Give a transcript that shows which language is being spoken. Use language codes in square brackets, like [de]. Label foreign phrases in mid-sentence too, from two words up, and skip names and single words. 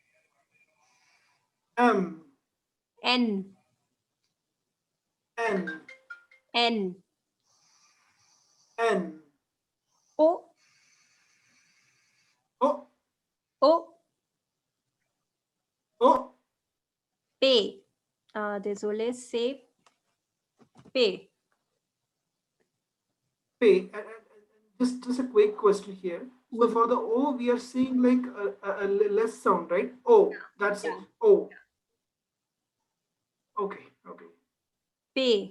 [fr] M. N. N. N. N. O. O. O. O. P. Désolé, c'est P. P. [en] Just a quick question here. So for the O, we are seeing like a less sound, right? O. That's it. O. Okay. Okay. [fr] P.